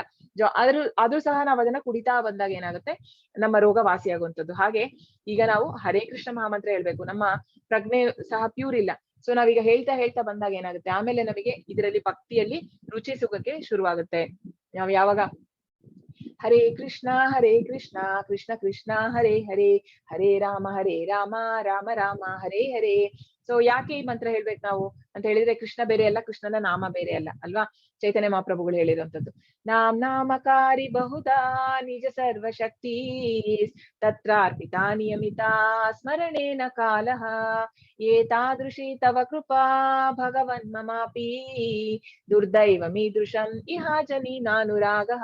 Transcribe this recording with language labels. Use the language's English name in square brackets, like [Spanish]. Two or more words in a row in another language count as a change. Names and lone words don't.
[Kannada] ಆದ್ರೂ ಸಹ ನಾವು ಅದನ್ನ ಕುಡಿತಾ ಬಂದಾಗ ಏನಾಗುತ್ತೆ? ನಮ್ಮ ರೋಗ ವಾಸಿಯಾಗುವಂಥದ್ದು. ಹಾಗೆ ಈಗ ನಾವು ಹರೇ ಕೃಷ್ಣ ಮಹಾಮಂತ್ರ ಹೇಳ್ಬೇಕು, ನಮ್ಮ ಪ್ರಜ್ಞೆ ಸಹ ಪ್ಯೂರ್ ಇಲ್ಲ. ಸೊ ನಾವೀಗ ಹೇಳ್ತಾ ಬಂದಾಗ ಏನಾಗುತ್ತೆ? ಆಮೇಲೆ ನಮಗೆ ಇದರಲ್ಲಿ ಭಕ್ತಿಯಲ್ಲಿ ರುಚಿ ಸಿಗೋಕೆ ಶುರುವಾಗುತ್ತೆ. ನಾವು ಯಾವಾಗ ಹರೇ ಕೃಷ್ಣ ಕೃಷ್ಣ ಕೃಷ್ಣ ಹರೇ ಹರೇ, ಹರೇ ರಾಮ ರಾಮ ರಾಮ ಹರೇ ಹರೇ. ಸೊ ಯಾಕೆ ಈ ಮಂತ್ರ ಹೇಳ್ಬೇಕು ನಾವು ಅಂತ ಹೇಳಿದ್ರೆ, ಕೃಷ್ಣ ಬೇರೆ ಅಲ್ಲ, ಕೃಷ್ಣನ ನಾಮ ಬೇರೆ ಅಲ್ಲ ಅಲ್ವಾ? ಚೈತನ್ಯ ಮಹಾಪ್ರಭುಗಳು ಹೇಳಿರುವಂತದ್ದು, [Sanskrit] ನಾಮಕಾರಿ ಬಹುಧಾ ನಿಜ ಸರ್ವಶಕ್ತಿ ತತ್ರಾರ್ಪಿತಾ ನಿಯಮಿತಾ ಸ್ಮರಣೇನ ಕಾಲಃ ಏತಾದೃಶಿ ತವ ಕೃಪಾ ಭಗವನ್ ಮಮಾಪಿ ದುರ್ದೈವಮೀದೃಶಂ ಇಹಾ ಜನಿನಾನುರಾಗಃ.